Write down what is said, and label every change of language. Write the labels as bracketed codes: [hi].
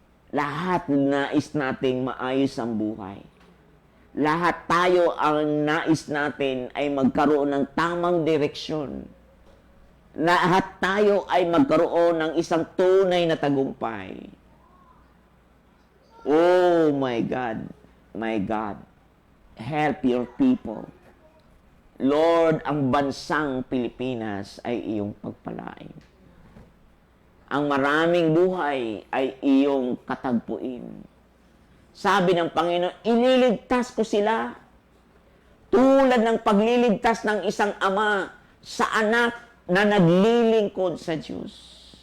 [tl] Lahat nais nating maayos ang buhay. Lahat tayo ang nais natin ay magkaroon ng tamang direksyon. Lahat tayo ay magkaroon ng isang tunay na tagumpay. [en] Oh my God, my God, help your people. [tl] Lord, ang bansang Pilipinas ay iyong pagpalain. Ang maraming buhay ay iyong katagpuin. Sabi ng Panginoon, ililigtas ko sila tulad ng pagliligtas ng isang ama sa anak na naglilingkod sa Diyos.